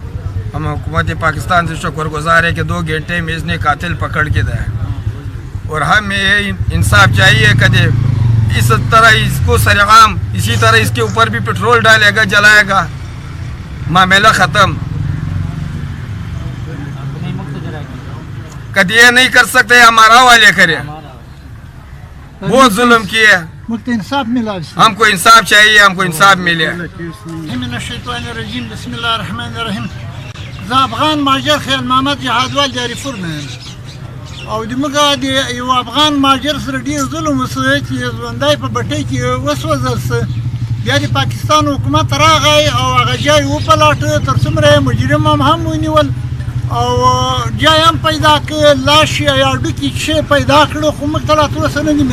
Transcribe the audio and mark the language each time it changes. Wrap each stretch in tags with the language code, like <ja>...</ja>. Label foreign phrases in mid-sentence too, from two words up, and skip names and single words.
<ur>ہم حکومت پاکستان سے شکر گزار ہیں کہ 2 گھنٹے میں اس نے قاتل پکڑ کے دیا، اور ہمیں انصاف چاہیے کہ اس طرح اس کو سرعام اسی طرح اس کے اوپر بھی پٹرول ڈالے گا، جلائے گا، معاملہ ختم۔ کدی یہ نہیں کر سکتے ہمارا والے کرے، بہت ظلم کیے، انصاف ملا، ہم کو انصاف چاہیے، ہم کو انصاف ملے۔</ur> <ar>من الشیطان الرجیم، بسم اللہ الرحمن الرحیم۔</ar> <ps>زه افغان ماجر خیال محمد جهادوال د هری پور نه او د موږ د یو افغان ماجر سره ډېر ظلم وسو چې ژوندی په بټۍ کې وسوځل سه، بیا د پاکستان حکومت راغی او هغه جای وپلټه، تر څومره مجرم هم ونیول او جای هم پیدا کړ، لاش یا ډوکي شی پیدا کړو، خو موږ ته لا تر اوسه نه دي</ps>